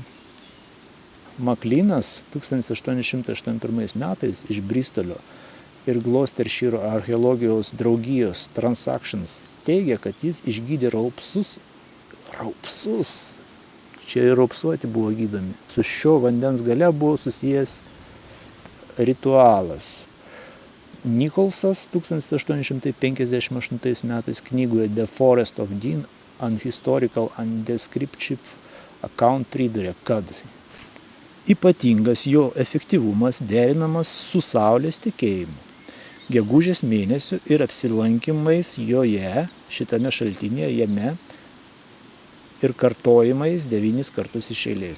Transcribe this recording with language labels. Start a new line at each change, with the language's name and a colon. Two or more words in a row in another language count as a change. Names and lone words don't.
Lithuanian: Maklynas 1881 metais iš Bristolio ir Gloucestershire archeologijos draugijos Transactions teigia, kad jis išgydė raupsus. Čia ir raupsuoti buvo gydomi. Su šio vandens gale buvo susijęs ritualas. Nicholsas 1858 metais knygoje The Forest of Dean, An Historical and Descriptive Account priduria, kad ypatingas jo efektyvumas derinamas su saulės tekėjimu, gegužės mėnesiu ir apsilankymais joje, šitame šaltinėje, jame ir kartojimais 9 kartus iš eilės.